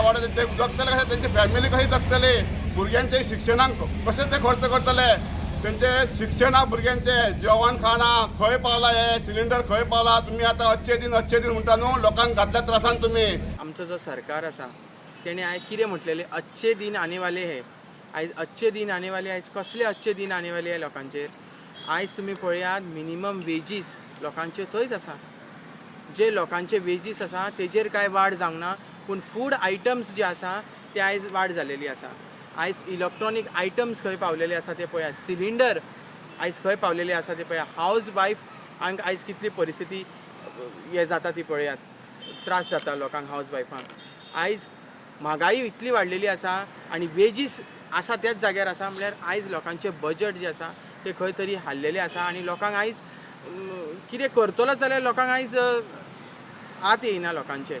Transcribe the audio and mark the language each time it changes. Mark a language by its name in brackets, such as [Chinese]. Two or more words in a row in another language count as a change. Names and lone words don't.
[Konkani] बाबडे ते जगतले कशें, तेंची फॅमिली कशी जगतली. भुरग्यांचे शिक्षणाक कशें ते खर्च करतले. तेंचे शिक्षणा भुरग्यांचे जेवण खाणा खंय पावला हे सिलिंडर खंय पावला तुम्ही आता [Hindi] अच्छे दिन [Konkani] म्हणटा न्हू लोकांक घातल्या त्रासान तुम्ही आमचो जो सरकार आसा तेणे आयज कितें म्हटलेलें [Hindi] अच्छे दिन आने वाले हे [Konkani] आयज [Hindi] अच्छे दिन आने वाले [Konkani] आयज कसले [Hindi] अच्छे दिन आने वाले हे [Konkani] लोकांचेर आयज तुमी पळयात [English] minimum wages [Konkani] लोकांचे थंयच आसा जे लोकांचे वेजीस आसा तेजेर कांय वाड जावंक ना पूण [English] food items [Konkani] जे आसा ते आयज वाड जालेली आसा आयज [English] electronic items [Konkani] खंय पावलेले आसा ते पळयात सिलिंडर आयज खंय पावलेले आसा ते पळयात [English] house wife [Konkani] आयज कितली परिस्थिती हे जाता ती पळयात त्रास जाता लोकांक हावज वायफांक आयज म्हागाई इतली वाडलेली आसा आनी वेजीस आसा त्याच जाग्यार आसा म्हळ्यार आयज लोकांचे बजट जे आसा ते खंय तरी हाल्लेले आसा आनी लोकांक आयज कितें करतलोच जाल्यार लोकांक आयज आत येयना लोकांचे